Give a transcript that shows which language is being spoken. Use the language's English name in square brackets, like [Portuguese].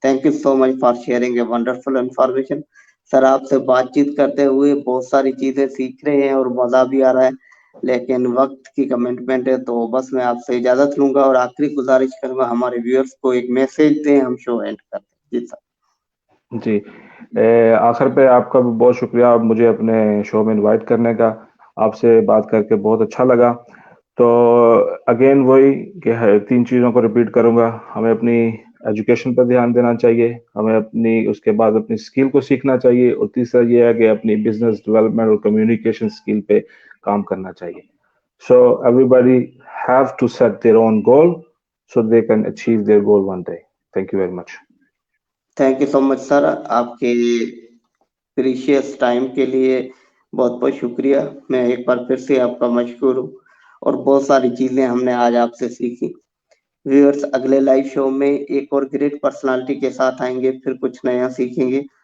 [English] Thank you so much for sharing a wonderful information. [Hindi] Sir आपसे बातचीत करते हुए बहुत सारी चीजें सीख रहे हैं और मजा भी आ रहा है, लेकिन वक्त की कमिटमेंट है, तो बस मैं आपसे इजाजत लूंगा और आखिरी गुजारिश करूंगा हमारे व्यूअर्स को एक मैसेज दें, हम शो एंड करते हैं. जी सर. जी, आखिर पे आपका भी बहुत शुक्रिया मुझे अपने शो में इनवाइट करने का. आपसे बात करके बहुत अच्छा लगा. तो अगेन वही कि 3 चीज़ों को रिपीट करूंगा. हमें अपनी एजुकेशन पर ध्यान देना चाहिए, हमें उसके बाद अपनी स्किल को सीखना चाहिए, और तीसरा ये है कि अपनी बिजनेस डेवलपमेंट और कम्युनिकेशन स्किल पे काम करना चाहिए. [English] So everybody have to set their own goal so they can achieve their goal one day. Thank you very much. Thank you so much [Hindi] sir, आपके प्रीशियस टाइम के लिए बहुत बहुत शुक्रिया. मैं एक बार फिर से आपका मशकूर हूँ, और बहुत सारी चीजें हमने आज आपसे सीखी. व्यूअर्स, अगले लाइव शो में एक और ग्रेट पर्सनालिटी के साथ आएंगे, फिर कुछ नया सीखेंगे.